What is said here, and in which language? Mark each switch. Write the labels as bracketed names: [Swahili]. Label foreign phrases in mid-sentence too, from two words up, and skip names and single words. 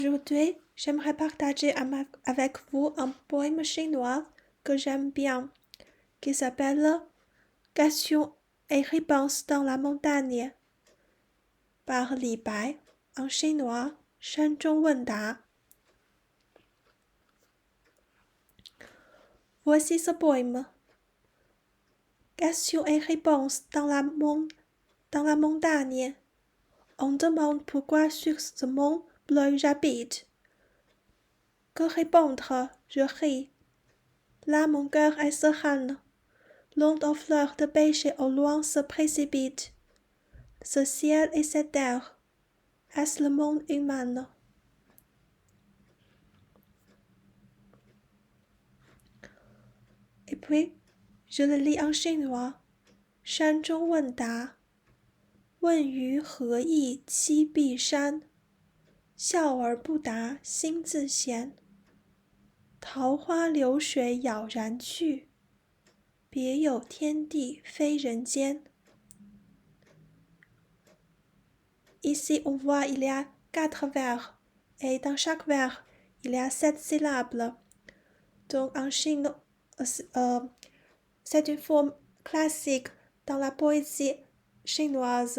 [French] Aujourd'hui, j'aimerais partager avec vous un poème chinois que j'aime bien, qui s'appelle Questions et réponses dans la montagne, par Li Bai, en chinois, [Chinese] 山中问答. [French] Voici ce poème. Questions et réponses dans la montagne. On demande pourquoi sur ce mont bleu j'habite. Que répondre? Je ris. Là mon cœur est serein. L'onde aux fleurs de pêcher au loin se précipite. Ce ciel et cette terre, est-ce le monde humain? Et puis, je le lis en chinois. [Chinese] 山中问答，问于何意栖碧山？笑而不答心自闲。桃花流水杳然去，别有天地非人间。 [French] Ici, on voit il y a 4 vers, et dans chaque vers, il y a 7 syllabes. Donc, en Chine, c'est une forme classique dans la poésie chinoise.